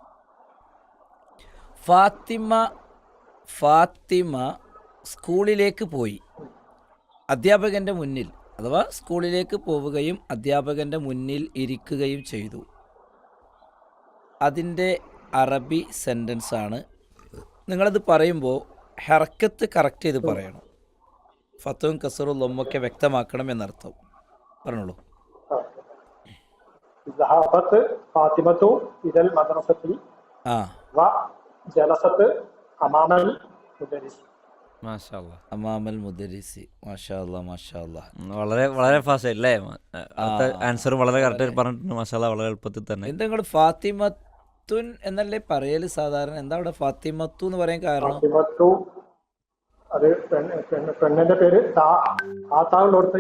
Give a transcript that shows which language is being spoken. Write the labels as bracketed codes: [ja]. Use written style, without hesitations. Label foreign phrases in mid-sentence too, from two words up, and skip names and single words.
[ml] ഫാത്തിമ സ്കൂളിലേക്ക് പോയി അധ്യാപകൻ്റെ മുന്നിൽ, അഥവാ സ്കൂളിലേക്ക് പോവുകയും അധ്യാപകൻ്റെ മുന്നിൽ ഇരിക്കുകയും ചെയ്തു. അതിൻ്റെ അറബി സെൻറ്റൻസ് ആണ്. നിങ്ങളത് പറയുമ്പോൾ ഹർക്കത്ത് കറക്റ്റ് ചെയ്ത് പറയണം. ഫത്തും കസറും ലൊമ്മൊക്കെ വ്യക്തമാക്കണം എന്നർത്ഥം. പറഞ്ഞോളൂ. [ar] ذهبت فاطمة إلى المدرسة ആ وجلست أمام المدرس. ما شاء الله. أمام المدرس. ما شاء الله، ما شاء الله. [ml] വളരെ വളരെ ഫാസ്റ്റ് അല്ലേ? ആൻസർ വളരെ കറക്റ്റ് പറഞ്ഞിട്ടുണ്ട്. [ar] ما شاء الله. [ml] വളരെ എളുപ്പത്തിൽ തന്നെ. എന്താ നിങ്ങൾ ഫാത്തിമത്തുൻ എന്നല്ലേ പറയല് സാധാരണ? എന്താ അവിടെ ഫാത്തിമത്തു എന്ന് പറയാൻ കാരണം? ഫാത്തിമത്തു അത് പെണ്ണിന്റെ പേര് താത്താവിനോടത്ത്